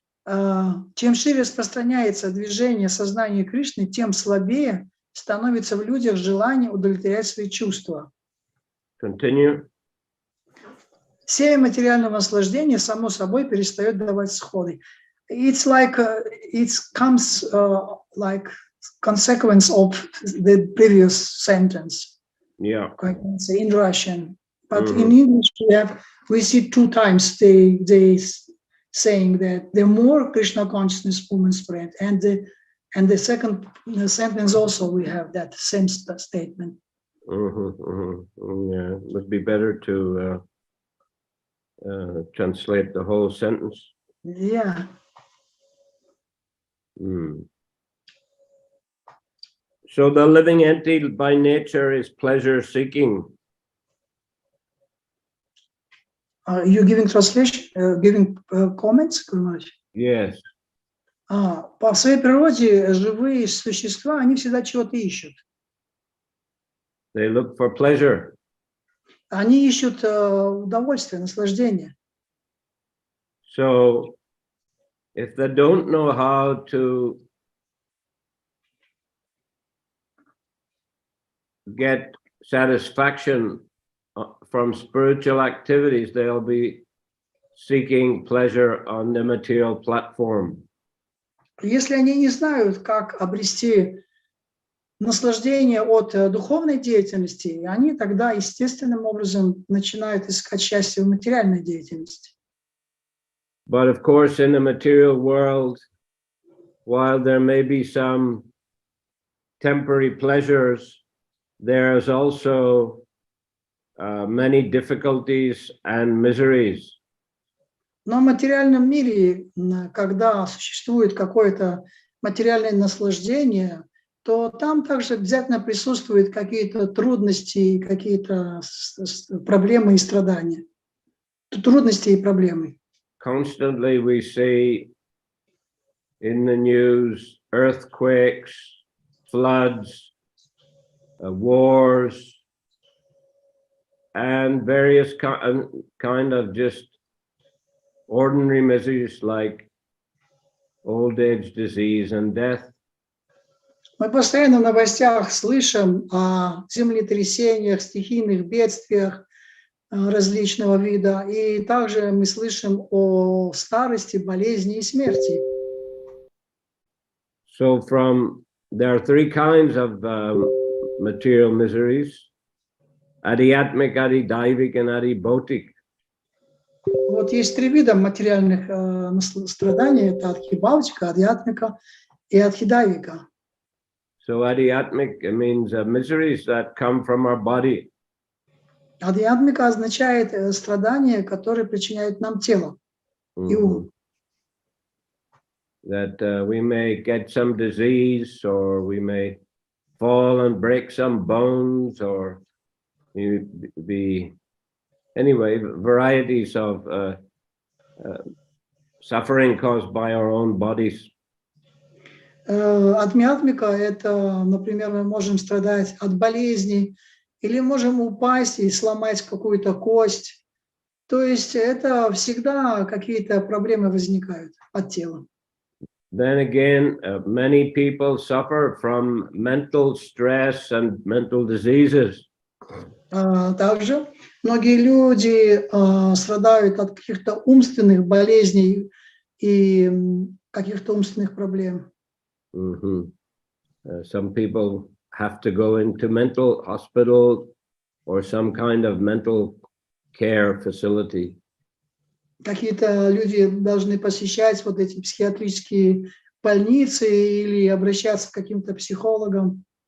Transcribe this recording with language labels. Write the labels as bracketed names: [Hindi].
[Russian] Чем шире распространяется движение сознания Кришны, тем слабее становится в людях желание удовлетворять свои чувства. [English] Continue. Семя материального наслаждения само собой перестает давать всходы. It's like it comes like consequence of the previous sentence. Yeah. I can say in Russian, but in English we see 2 times they saying that the more Krishna consciousness movement spread, and the second sentence also we have that same statement. Yeah, it would be better to translate the whole sentence. Yeah. So the living entity by nature is pleasure seeking. You giving translation, giving comments? Yes. [Russian] По своей природе живые существа, они всегда чего-то ищут. [English] They look for pleasure. [Russian] Они ищут удовольствие, наслаждение. [English] So if they don't know how to get satisfaction from spiritual activities, they'll be seeking pleasure on the material platform. [Russian] Если они не знают, как обрести наслаждение от духовной деятельности, они тогда естественным образом начинают искать счастье в материальной деятельности. [English] But of course, in the material world, while there may be some temporary pleasures, there's also many difficulties and miseries. [Russian] Но в материальном мире, когда существует какое-то материальное наслаждение, то там также обязательно присутствуют какие-то трудности, какие-то проблемы и страдания. Трудности и проблемы. [English] Constantly we see in the news earthquakes, floods, wars, and various kind of just ordinary miseries like old age, disease, and death. [Russian] Мы постоянно в новостях слышим о землетрясениях, стихийных бедствиях различного вида, и также мы слышим о старости, болезни и смерти. [English] So there are 3 kinds of material miseries: Adi-atmic, Adi-daivik, and Adi-bhautik. [Russian] Вот есть 3 вида материальных страданий: это адхи-бхаутика, адхи-атмика и адхи-дайвика. [English] So Adi-atmic means miseries that come from our body. [Russian] Адхи-атмика означает страдания, которые причиняют нам тело и ум. [English] That we may get some disease, or we may fall and break some bones, or be anyway varieties of suffering caused by our own bodies. [Russian] Адхи-атмика — это, например, мы можем страдать от болезней или можем упасть и сломать какую-то кость. То есть это всегда какие-то проблемы возникают от тела. [English] Then again, many people suffer from mental stress and mental diseases. [Russian] Также многие люди страдают от каких-то умственных болезней и каких-то умственных проблем. [English] Some people have to go into mental hospital or some kind of mental care facility. [Russian] Какие-то люди должны посещать вот эти психиатрические больницы или обращаться к каким-то психологам.